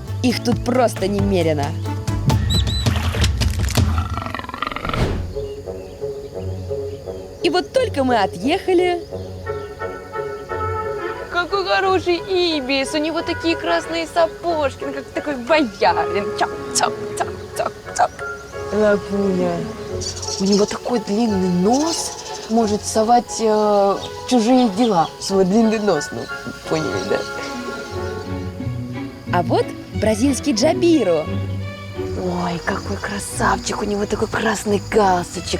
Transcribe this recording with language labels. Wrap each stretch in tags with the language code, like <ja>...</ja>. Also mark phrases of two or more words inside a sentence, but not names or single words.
<ru>Их тут просто немерено. И вот только мы отъехали… Какой хороший ибис. У него такие красные сапожки. Он как такой боярин. Чап-чап-чап-чап-чап. Лапуня. У него такой длинный нос. Может совать в чужие дела. Свой длинный нос. Ну, поняли, да? А вот бразильский джабиро. Ой, какой красавчик. У него такой красный галстучек.</ru>